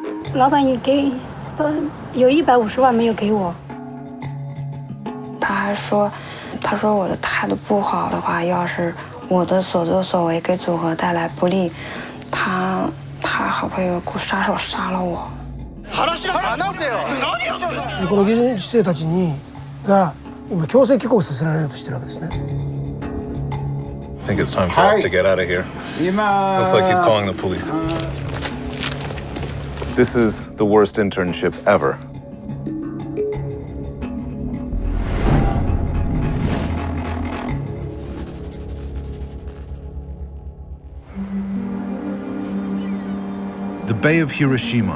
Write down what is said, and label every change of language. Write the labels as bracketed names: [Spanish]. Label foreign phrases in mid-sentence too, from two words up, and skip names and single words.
[Chinese] 老板也给有150万没有给我。他还说我的态度不好的话，要是我的所作所为给组合带来不利，他好朋友雇杀手杀了我。 [Japanese] この技術生たちが今強制帰国させられようとしてるわけですね。 [English] I think it's time for us to get out of here. Looks like he's calling the police. This is the worst internship ever. The Bay of Hiroshima.